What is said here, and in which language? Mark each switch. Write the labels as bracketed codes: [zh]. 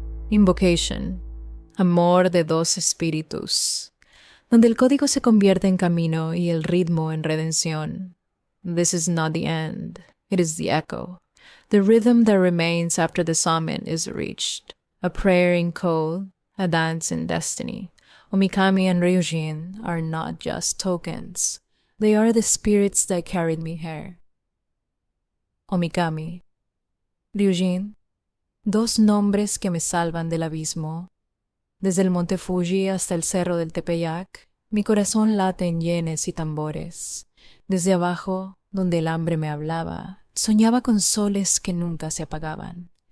[es] Invocation, amor de dos espíritus, donde el código se convierte en camino y el ritmo en redención. [en] This is not the end, it is the echo, the rhythm that remains after the summit is reached, a prayer in code, a dance in destiny. Omikami and Ryujin are not just tokens, they are the spirits that carried me here. [es] Omikami, Ryujin, dos nombres que me salvan del abismo. Desde el monte Fuji hasta el cerro del Tepeyac, mi corazón late en yenes y tambores. Desde abajo, donde el hambre me hablaba, soñaba con soles que nunca se apagaban.